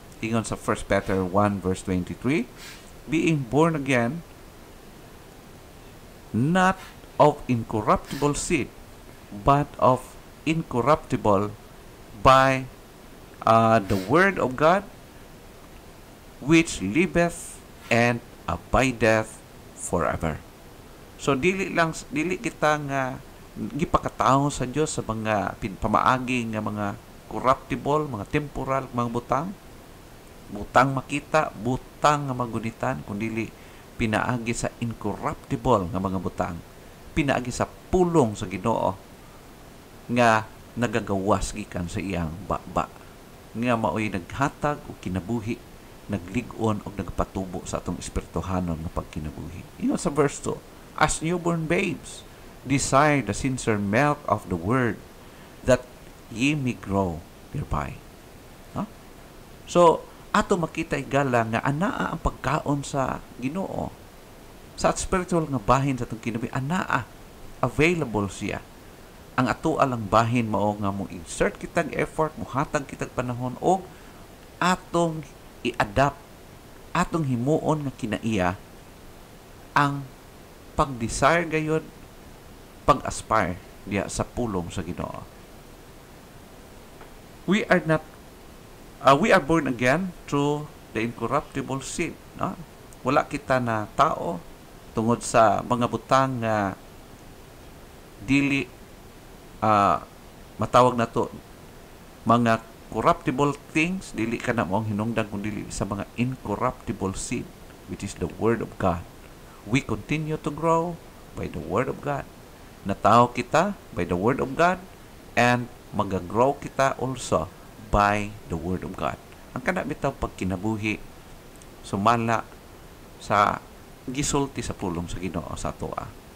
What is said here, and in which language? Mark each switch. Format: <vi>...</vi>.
<ceb>Ingon sa</ceb> <en>1 Peter 1 verse 23, being born again, not of incorruptible seed, but of incorruptible by the word of God, which liveth and abideth forever.</en> <ceb>So dili kita nga gipakataho sa Dios sa mga pamaagi nga mga corruptible, mga temporal, mga butang makita, butang nga magunitan, kundi pinaagi sa incorruptible nga mga butang, pinaagi sa pulong sa Ginoo nga nagagawas gikan sa iyang baba, nga maoy naghatag og kinabuhi, naglig-on og nagpatubo sa atong espirituhanon nga pagkinabuhi. Ingon sa</ceb> <en>verse 2, as newborn babes, desire the sincere milk of the word, that ye may grow thereby.</en> <ceb>So, ato makita igala nga anaa ang pagkaon sa Ginoo. Sa spiritual nga bahin sa atong kinabuhi, anaa, available siya. Ang ato alang bahin mao nga mo insert kitag effort, muhatag kitag panahon, o atong i-adapt, atong himuon nga kinaiya ang pag-desire gayud, pag-aspire diya sa pulong sa Ginoo.</ceb> <en>We are born again through the incorruptible seed.</en> <ceb>No? Wala kita na tao tungod sa mga butang nga dili matawag na to mga corruptible things, dili ka na mong hinungdan kung dili sa mga incorruptible seed,</ceb> <en>which is the Word of God. We continue to grow by the Word of God.</en> <ceb>Natao kita</ceb> <en>by the Word of God, and mag-grow kita also by the Word of God.</en> <ceb>Ang kana bitaw pagkinabuhi sumala sa gisulti sa pulong sa Ginoo sa atoa.</ceb>